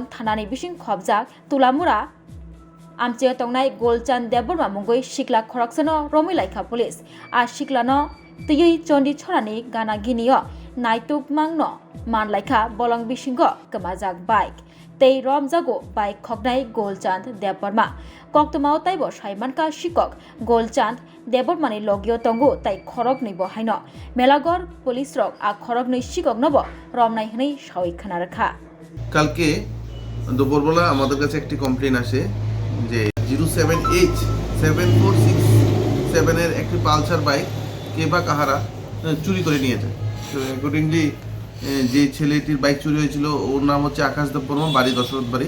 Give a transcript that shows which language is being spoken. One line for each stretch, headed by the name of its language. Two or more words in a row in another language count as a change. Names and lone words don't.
Kok Borok: thanani bising khobjak tulamura amche tongnai Golchan Dev Borma mungoi sikla khoroksano romilaika police a siklano tiyei chondi chorani gana ginio naitugmangno manlaika bolong bisingo kemajak bike tei romjago bike khognai Golchan Dev Borma koktumao taibo saimanka sikok Golchan Dev Bormani logio tongu tai khorok ni bo haino melagor police rok a khorok ni sikok nobo romnai hnei sawi khana rakha
Bangla: কালকে দুপুরবেলা আমাদের কাছে একটি কমপ্লেন আসে যে 07H 7467 এর একটি পালসার বাইক কে বা কাহারা চুরি করে নিয়ে যায়। তো অ্যাকর্ডিংলি যে ছেলেটির বাইক চুরি হয়েছিল ওর নাম হচ্ছে আকাশ দেব বর্মা, বাড়ি দশরথ বাড়ি।